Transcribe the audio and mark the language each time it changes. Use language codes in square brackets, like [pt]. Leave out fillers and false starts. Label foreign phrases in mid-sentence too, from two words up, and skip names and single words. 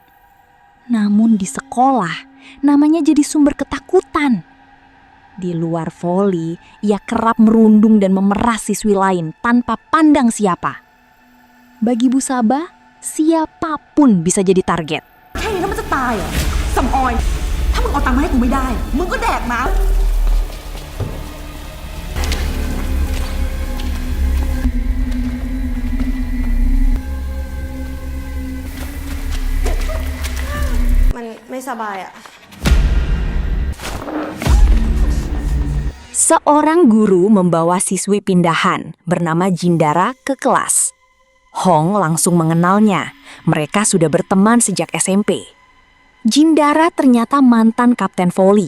[id] Namun di sekolah, namanya jadi sumber ketakutan. Di luar voli, ia kerap merundung dan memeras siswi lain tanpa pandang siapa. Bagi Busaba, siapapun bisa jadi target. [th] แค่นี้แล้วมันจะตายเหรอสำออยถ้ามึงเอาตังค์มาให้กูไม่ได้มึงก็แดกน้ำ มันไม่สบายอะ [id] Seorang guru membawa siswi pindahan bernama Jindara ke kelas. Hong langsung mengenalnya. Mereka sudah berteman sejak SMP. Jindara ternyata mantan kapten voli.